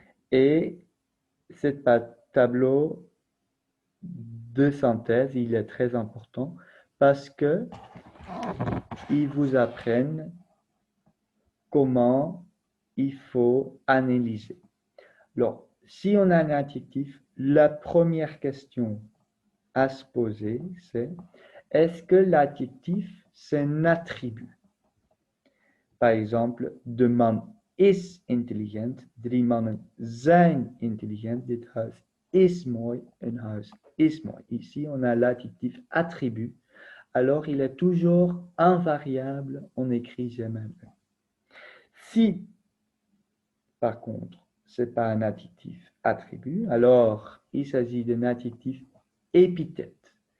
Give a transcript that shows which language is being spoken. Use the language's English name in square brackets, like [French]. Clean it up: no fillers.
[French] Et ce tableau de synthèse, il est très important parce que il vous apprenne comment il faut analyser. Alors, si on a un adjectif, la première question à se poser, c'est est-ce que l'adjectif, c'est un attribut? Par exemple, [Dutch] de man is intelligent, drie mannen zijn intelligent, dit huis is mooi, een huis is mooi. [French] Ici, on a l'adjectif attribut, alors il est toujours invariable, on écrit jamais un. Si, par contre, ce n'est pas un adjectif attribut, alors il s'agit d'un adjectif épithète.